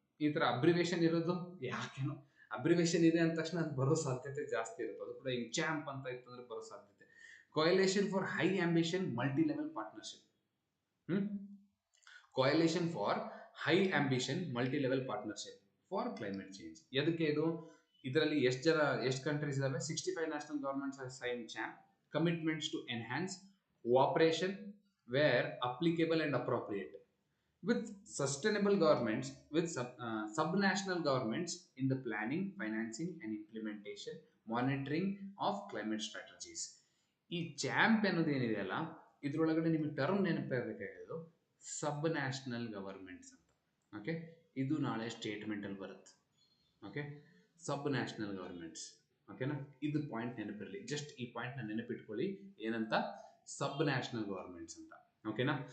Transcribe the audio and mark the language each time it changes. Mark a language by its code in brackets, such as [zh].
[kn] ಈ ತರ ಅಬ್ರಿವೇಶನ್ ಇರೋದು ಯಾಕೇನೋ, ಅಬ್ರಿವೇಶನ್ ಇದೆ ಅಂದ ತಕ್ಷಣ ಅದು ಬರೋ ಸಾಧ್ಯತೆ ಜಾಸ್ತಿ ಇರುತ್ತೆ. ಅದು ಕೂಡ ಈಗ ಚಾಂಪ್ ಅಂತ ಇತ್ತು ಅಂದ್ರೆ ಬರೋ ಸಾಧ್ಯತೆ. [en] Coalition for high ambition multi level partnership. Coalition for high ambition multi level partnership for climate change. [kn] ಎದಕ್ಕೆ ಇದು? ಇದರಲ್ಲಿ ಎಷ್ಟು ಕಂಟ್ರೀಸ್ ಇದಾವೆ? [en] 65 national governments have sign CHAMP commitments to enhance cooperation where applicable and appropriate with sustainable governments, with subnational governments in the planning, financing and implementation, monitoring of climate strategies. [kn] ಈ champ ಅನ್ನೋದು ಏನಿದೆಯಲ್ಲ, ಇದ್ರೊಳಗಡೆ ನಿಮಗೆ term ನೆನಪಿರಬೇಕಾಗಿರೋದು ಸಬ್ national governments ಅಂತ. Okay, ಇದು ನಾಳೆ statement ಅಲ್ಲಿ ಬರುತ್ತೆ. ಓಕೆ, ಸಬ್ ನ್ಯಾಷನಲ್ ಗವರ್ಮೆಂಟ್ಸ್. ಓಕೆನಾ? ಇದು ಪಾಯಿಂಟ್ ನೆನಪಿರಲಿ. ಜಸ್ಟ್ ಈ ಪಾಯಿಂಟ್ ನ ನೆನಪಿಟ್ಕೊಳ್ಳಿ. ಏನಂತ? ಸಬ್ ನ್ಯಾಷನಲ್ ಗವರ್ಮೆಂಟ್ಸ್ ಅಂತ. ಓಕೆನಾ?